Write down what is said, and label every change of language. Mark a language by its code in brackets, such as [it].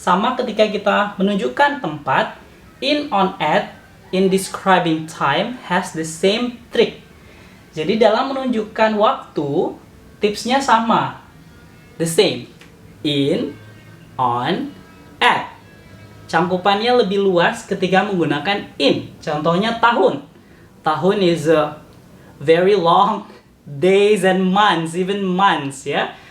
[id] Sama ketika kita menunjukkan tempat. [en] In, on, at, in describing time has the same trick. [id] Jadi dalam menunjukkan waktu, tipsnya sama. [en] The same. [id] In, on, at. Cangkupannya lebih luas ketika menggunakan in. Contohnya tahun. [en] Tahun is a very long days and months, even months ya.